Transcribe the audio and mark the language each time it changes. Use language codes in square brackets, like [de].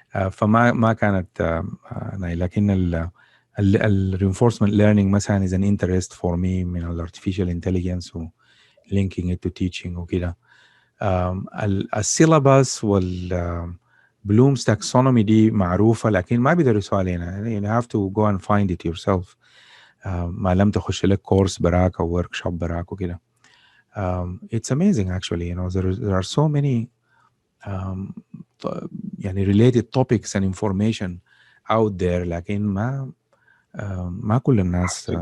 [ar] فما كانت لكن ال [en] reinforcement learning مثلا is an interest for me [ar] من ال [en] artificial intelligence و linking it to teaching [ar] وكده. السيلابس وال Bloom's taxonomy دي معروفة لكن ما بيدرسوها علينا. [en] You have to go and find it yourself. [ar] ما لم تخش لك كورس براك أو workshop براك وكده. [en] It's amazing actually, there are so many يعني related topics and information out there، [ar] لكن ما كل الناس